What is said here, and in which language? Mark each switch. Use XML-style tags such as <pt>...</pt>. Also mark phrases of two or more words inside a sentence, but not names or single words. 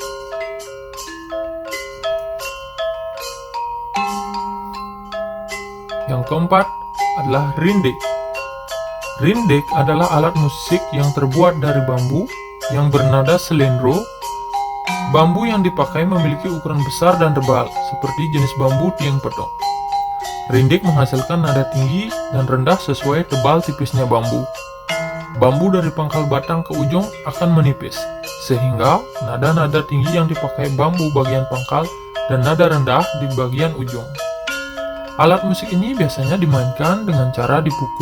<id>Yang keempat adalah rindik. Rindik adalah alat musik yang terbuat dari bambu yang bernada selendro. Bambu yang dipakai memiliki ukuran besar dan tebal, seperti jenis bambu tiang pedong. Rindik menghasilkan nada tinggi dan rendah sesuai tebal tipisnya bambu. Bambu dari pangkal batang ke ujung akan menipis, sehingga nada-nada tinggi yang dipakai bambu bagian pangkal dan nada rendah di bagian ujung. Alat musik ini biasanya dimainkan dengan cara dipukul.</id>